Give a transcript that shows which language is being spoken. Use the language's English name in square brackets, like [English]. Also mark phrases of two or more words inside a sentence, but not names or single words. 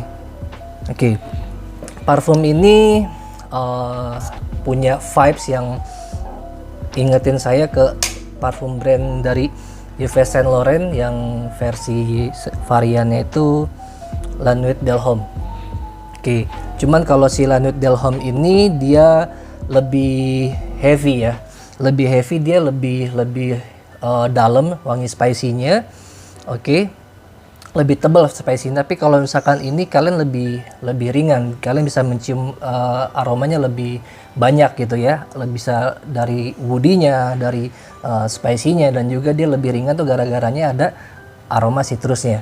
[Indonesian] Oke. Parfum ini punya vibes yang ingetin saya ke parfum brand dari Yves Saint Laurent yang versi variannya itu La Nuit de l'Homme. Oke, cuman kalau si La Nuit de l'Homme ini dia lebih heavy ya, dia lebih dalam wangi spicy-nya. Oke, lebih tebal spicy-nya. Tapi kalau misalkan ini kalian lebih ringan, kalian bisa mencium aromanya lebih banyak gitu ya, lebih bisa dari woody-nya, dari spicy-nya, dan juga dia lebih ringan tuh gara-garanya ada aroma citrusnya.